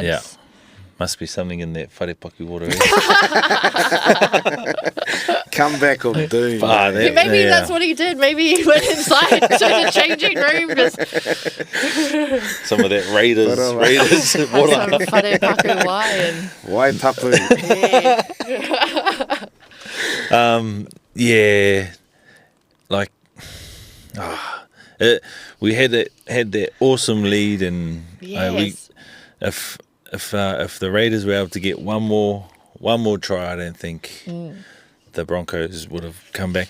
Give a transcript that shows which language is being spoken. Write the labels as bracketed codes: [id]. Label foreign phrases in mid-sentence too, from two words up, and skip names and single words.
[en] Yeah. Must be something in that wharepaki water. Comeback of doom. Maybe that's what he did. Maybe he went inside to the changing room. Just some of that Raiders. some Water. [mi] whare paku wai and Wai tapu. [en] Yeah, like we had that awesome lead, and if the Raiders were able to get one more try, I don't think the Broncos would have come back.